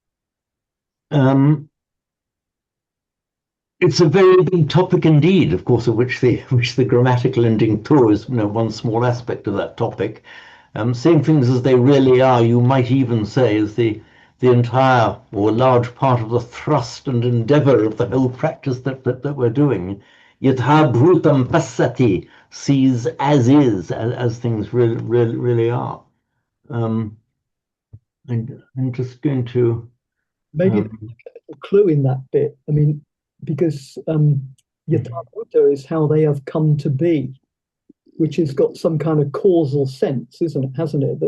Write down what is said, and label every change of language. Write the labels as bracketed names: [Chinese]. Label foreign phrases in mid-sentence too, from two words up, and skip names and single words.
[English] It's a very big topic indeed, of course, of which the grammatical ending to is one small aspect of that topic. Seeing things as they really are, you might even say, is the entire or a large part of the thrust and endeavor of the whole practice that we're doing. [Pali] Yatha bhutam passati, [English] sees as is, as things really are. I'm just going to maybe a clue in that bit. I mean, because [Pali] Yatha bhuta [English] is how they have come to be, which has got some kind of causal sense, hasn't it?